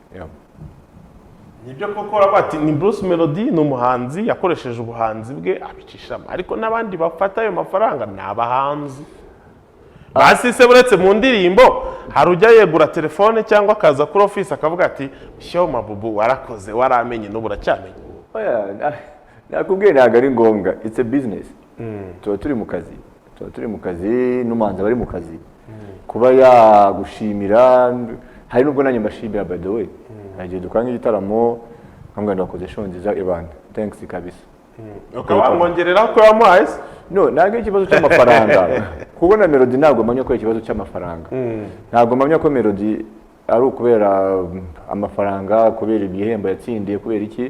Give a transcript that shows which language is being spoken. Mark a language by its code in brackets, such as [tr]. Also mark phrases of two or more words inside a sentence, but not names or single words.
[rw] Nibyo koko bati ni Bruce Melody ni umuhanzi yakoresheje ubuhanzi bwe abicishamo, ariko n'abandi bafata ayo mafaranga ni abahanzi. Basi se buretse mu ndirimbo hari ujya yegura telefone cyangwa akaza kuri office akavuga ati sho Mabubu warakoze waramenye n'ubu uracyamenye. Nakubwiye ntabwo ari ngombwa, [en] it's a business. [rw] Tuba turi mu kazi n'umuhanzi bari mu kazi. Kuba yagushimira, hari nubwo nanjye mbashimira [en] by the way. [rw] Nagiye dukora nk'igitaramo nkambwa ndakoze show nziza Ivan, thanks kabisa. Ukabamwongerera ko yamuhaye? No, ntabwo ikibazo cy'amafaranga. Kubona Melody ntabwo mpamya ko ikibazo cy'amafaranga. Ntabwo mpamya ko Melody ari ukubera amafaranga, kubera igihembo yatsindiye, kubera iki.